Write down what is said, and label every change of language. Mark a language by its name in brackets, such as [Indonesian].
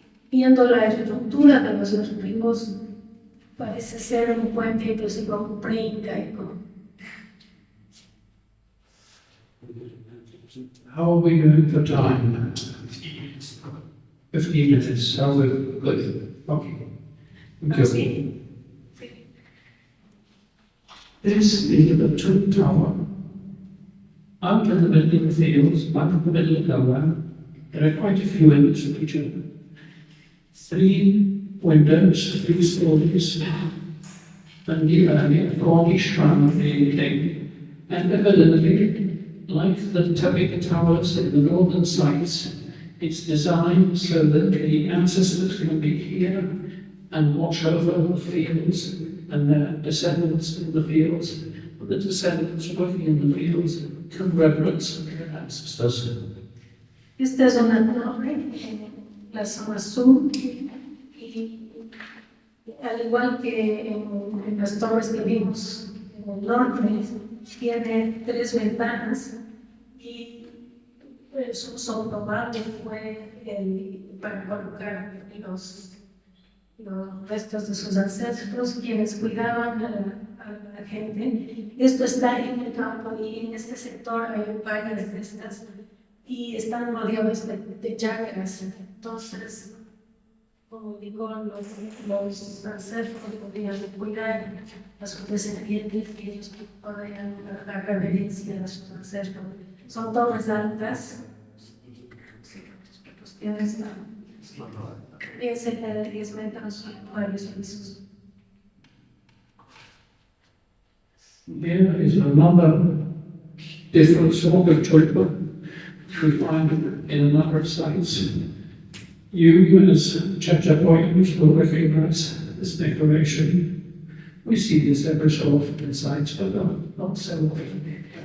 [Spanish] Viendo la estructura de los picos, parece ser un puente inclusive pre-incaico. [English] How are we doing for time? 15 minutes. How are we good? Okay. Thank you. This is the twin tower. Out in the middle of the fields, right in the middle of nowhere, there are quite a few in this region. 3 windows, 3 stories, and a gaudy shrine painting, and evidently, like the Topeka Towers in the northern sites, it's designed so that the ancestors can be here and watch over the fields and their descendants in the fields, but the descendants working in the fields can reverence their ancestors. [Spanish] Esta es una torre en la zona sur y al igual que en las torres que vimos en el norte, tiene 3 ventanas y su uso probable fue para colocar los restos de sus ancestros, quienes cuidaban a la gente. Esto está en el campo y en este sector hay varias de estas y están rodeados de chacras. Entonces, como digo, los ancestros podían cuidar a sus descendientes y ellos podían dar reverencia a sus ancestros. Son torres altas, bien cerca de 10 metros, varios pisos. [English] There is another different sort of tulip we find in a number of sites. You, as Chachapoyans, will recognize this decoration. We see this ever so often in sites, but not so often.